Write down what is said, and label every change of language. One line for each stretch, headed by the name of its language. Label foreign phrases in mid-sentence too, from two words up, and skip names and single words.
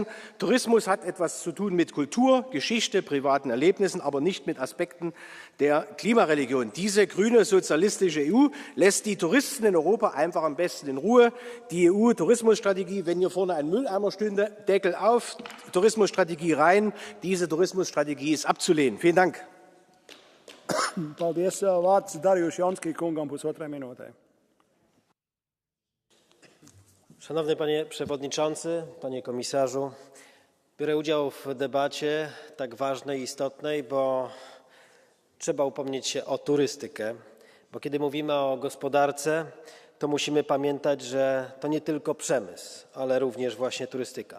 German: Tourismus hat etwas zu tun mit Kultur, Geschichte, privaten Erlebnissen, aber nicht mit Aspekten der Klimareligion. Diese grüne sozialistische EU lässt die Touristen in Europa einfach am besten in Ruhe. Die EU-Tourismusstrategie, wenn hier vorne ein Mülleimer stünde, Deckel auf, Tourismusstrategie rein. Diese Tourismusstrategie ist abzulehnen. Vielen Dank.
Latvian: Paldies, vārds Darijuš Jonski kungam pusotrai minūtē.
Polish: Szanowny Panie Przewodniczący, Panie Komisarzu, biorę udział w debacie tak ważnej i istotnej, bo trzeba upomnieć się o turystykę, bo kiedy mówimy o gospodarce, to musimy pamiętać, że to nie tylko przemysł, ale również właśnie turystyka.